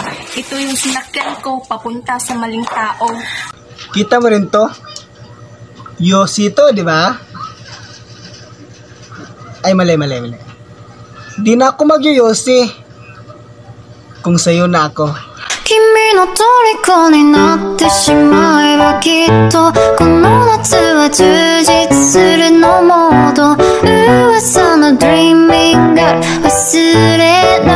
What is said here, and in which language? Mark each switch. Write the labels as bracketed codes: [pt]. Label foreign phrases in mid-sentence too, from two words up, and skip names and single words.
[tl] Ito yung sinakyan ko, papunta sa maling tao. Kita mo rin to? Yossi to, di ba? Ay, mali. Di na ako mag-Yossi. Kung sa'yo na ako. [ja] 君の虜になってしまえばきっとこの夏は充実するのモード噂の Dreaming が忘れ